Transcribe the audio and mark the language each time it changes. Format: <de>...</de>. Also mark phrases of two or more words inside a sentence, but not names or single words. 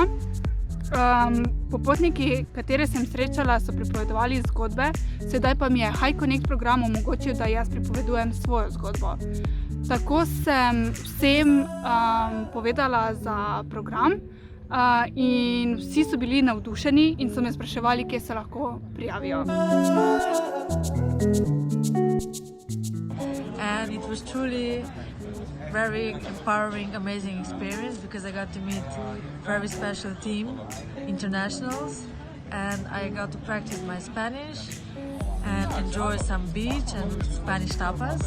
<sl>Popotniki, katere sem srečala, so pripovedovali zgodbe, sedaj pa mi je HiConnect program omogočil, da jaz pripovedujem svojo zgodbo. Tako sem vsem povedala za program in vsi so bili navdušeni in so me spraševali, kje se lahko prijavijo.</sl> <en>And it was truly very empowering, amazing experience because I got to meet very special team, internationals, and I got to practice my Spanish and enjoy some beach and Spanish tapas.</en>